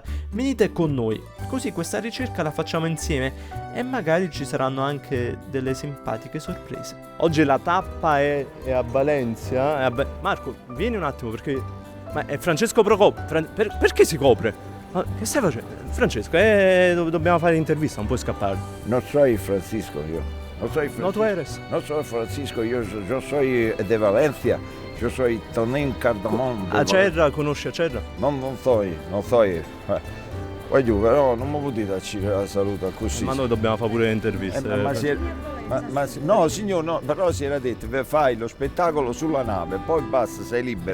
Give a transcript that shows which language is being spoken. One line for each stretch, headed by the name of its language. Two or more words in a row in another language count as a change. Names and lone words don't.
Italian: Venite con noi, così questa ricerca la facciamo insieme e magari ci saranno anche delle simpatiche sorprese. Oggi la tappa è a Valencia. Marco, vieni un attimo perché... Ma è Francesco Procopio. Perché si copre? Ma che stai facendo? Francesco, dobbiamo fare l'intervista, non puoi scappare.
Spanish: No soy Francisco yo. No soy Francisco. No, tú eres. No soy Francisco, yo soy de Valencia. Yo soy Tonín Cardamón.
Italian: Acerra, conosci Acerra?
Spanish: Non soy.
Italian: Voglio, però non mi potete darci la salute così. Ma noi dobbiamo fare pure le interviste. No signor, no, però si era detto, fai lo spettacolo sulla nave, poi basta, sei libero.